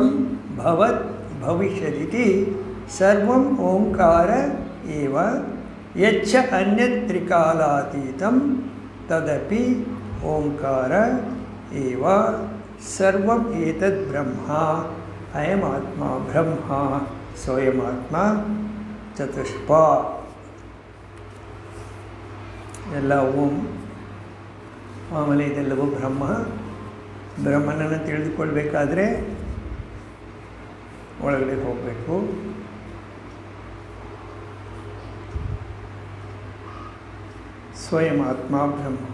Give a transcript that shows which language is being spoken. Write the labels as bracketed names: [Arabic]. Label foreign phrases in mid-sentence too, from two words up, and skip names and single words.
[Sanskrit] भवत् भविष्यदिति सर्वं ओंकार एव यच्च अन्यत् त्रिकालातीतं तदपि ओंकार एव सर्वम् एतद् ब्रह्मा अयमात्मा ब्रह्मा स्वयमात्मा चतुष्पा [Kannada] ಎಲ್ಲ ಓಂ ಆಮೇಲೆ ಇದೆಲ್ಲವೂ ಬ್ರಹ್ಮ. ಬ್ರಹ್ಮನನ್ನು ತಿಳಿದುಕೊಳ್ಬೇಕಾದ್ರೆ ಒಳಗಡೆ ಹೋಗಬೇಕು. [Sanskrit] ಸ್ವಯಂ ಆತ್ಮ ಬ್ರಹ್ಮ.